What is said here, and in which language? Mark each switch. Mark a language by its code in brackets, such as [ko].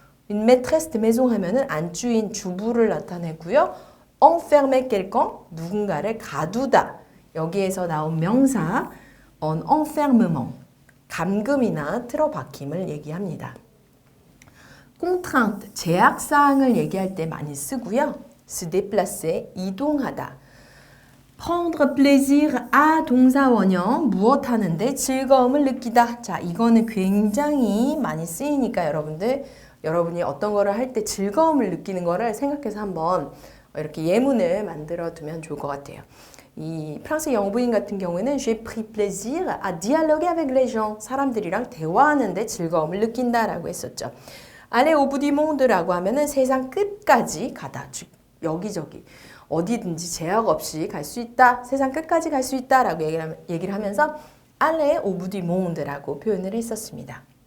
[fr] Une maîtresse de maison [ko] 하면은 안주인 주부를 나타내고요. [fr] enfermer quelqu'un [ko] 누군가를 가두다. 여기에서 나온 명사 en enfermement 감금이나 틀어박힘을 얘기합니다. contrainte 제약사항을 얘기할 때 많이 쓰고요. [fr] se déplacer [ko] 이동하다. [fr] prendre plaisir à [ko] 동사 원형 무엇 하는데 즐거움을 느끼다. 자, 이거는 굉장히 많이 쓰이니까 여러분이 어떤 거를 할 때 즐거움을 느끼는 거를 생각해서 한번 이렇게 예문을 만들어 두면 좋을 것 같아요. 이 프랑스 영부인 같은 경우에는 [fr] j'ai pris plaisir à dialoguer avec les gens. [ko] 사람들이랑 대화하는데 즐거움을 느낀다라고 했었죠. [fr] aller au bout du monde라고 [ko] 하면은 세상 끝까지 가다. 즉 여기저기 어디든지 제약 없이 갈 수 있다. 세상 끝까지 갈 수 있다라고 얘기를 하면서 [fr] aller au bout du monde [ko] 라고 표현을 했었습니다.